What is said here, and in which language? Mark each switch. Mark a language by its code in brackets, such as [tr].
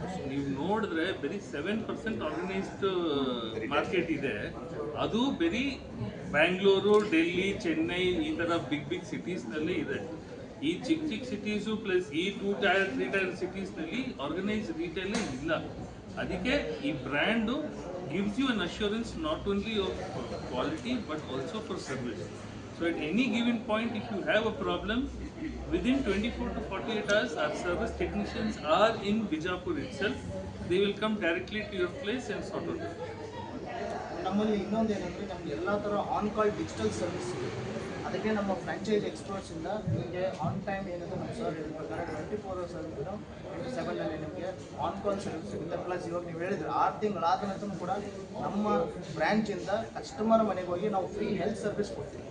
[kn] ನೀವು ನೋಡಿದ್ರೆ ಬರೀ 7% ಆರ್ಗನೈಸ್ಡ್ ಮಾರ್ಕೆಟ್ ಇದೆ. ಅದು ಬರೀ ಬ್ಯಾಂಗ್ಳೂರು, ಡೆಲ್ಲಿ, ಚೆನ್ನೈ ಈ ಥರ ಬಿಗ್ ಸಿಟೀಸ್ನಲ್ಲೇ ಇದೆ. ಈ ಚಿಕ್ಕ ಸಿಟೀಸು ಪ್ಲಸ್ ಈ 2 ಟೈರ್ 3 ಟೈರ್ ಸಿಟೀಸ್ನಲ್ಲಿ ಆರ್ಗನೈಸ್ ರಿಟೇಲೇ ಇಲ್ಲ. ಅದಕ್ಕೆ ಈ brand [en] gives you an assurance not only of quality but also for service. So at any given point, if you have a problem, within 24 to 48 hours, our service technicians are in Bijapur itself. They will come directly to your place and sort out it. [kn] ನಮ್ಮಲ್ಲಿ ಇನ್ನೊಂದು ಏನಂದರೆ ನಮ್ಗೆ ಎಲ್ಲ ಥರ on call digital service ಇದೆ. ಅದಕ್ಕೆ ನಮ್ಮ franchise ಎಕ್ಸ್ಪರ್ಟ್ಸಿಂದ ನಿಮಗೆ ಆನ್ ಟೈಮ್ ಏನಿದೆ ನಮ್ಮ ಸರ್ ಹೇಳಿದ ಪ್ರಕಾರ 24 hours ಸರ್ವಿಸ್ನು 27ನಲ್ಲಿ ನಿಮಗೆ ಆನ್ ಕಾಲ್ ಸರ್ವಿಸ್ ಸಿಗುತ್ತೆ. ಪ್ಲಸ್ ಇವಾಗ ನೀವು ಹೇಳಿದ್ರೆ 6 ತಿಂಗಳಾದ ನಂತರ ಕೂಡ ನಮ್ಮ ಬ್ರ್ಯಾಂಚಿಂದ ಕಸ್ಟಮರ್ ಮನೆಗೆ ಹೋಗಿ ನಾವು ಫ್ರೀ ಹೆಲ್ತ್ ಸರ್ವಿಸ್ ಕೊಡ್ತೀವಿ.